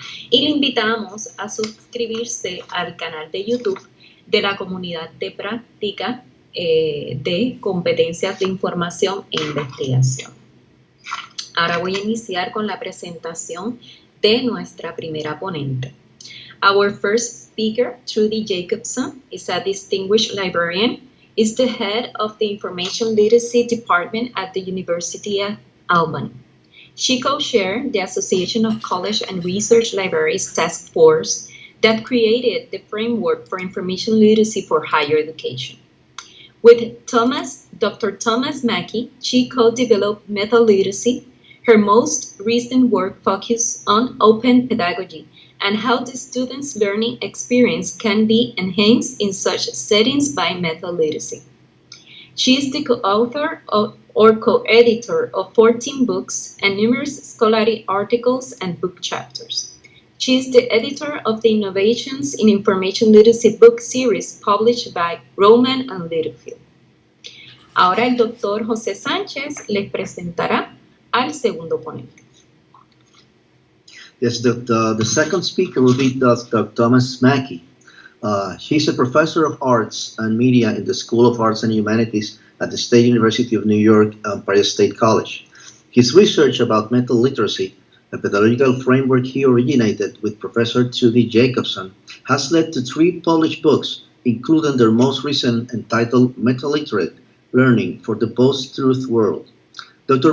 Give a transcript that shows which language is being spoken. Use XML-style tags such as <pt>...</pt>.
<es>Y le invitamos a suscribirse al canal de YouTube de la comunidad de práctica de competencias de información e investigación. Ahora voy a iniciar con la presentación de nuestra primera ponente.</es> <en>Our first speaker, Trudy Jacobson, is a distinguished librarian, is the head of the Information Literacy Department at the University of Albany. She co-chaired the Association of College and Research Libraries Task Force that created the framework for information literacy for higher education. With Dr. Thomas Maki, she co-developed Metaliteracy. Her most recent work focused on open pedagogy and how the students' learning experience can be enhanced in such settings by metaliteracy. She is the co-author or co-editor of 14 books and numerous scholarly articles and book chapters. She is the editor of the Innovations in Information Literacy book series published by Rowman and Littlefield.</en> <es>Ahora el doctor José Sánchez les presentará al segundo ponente.</es> <en>Yes, the second speaker will be Dr. Thomas Maki. He's a professor of arts and media in the School of Arts and Humanities at the State University of New York, Empire State College. His research about metaliteracy, a pedagogical framework he originated with Professor Trudy Jacobson, has led to 3 published books, including their most recent entitled Metaliterate, Learning for the Post-Truth World. Dr.</en>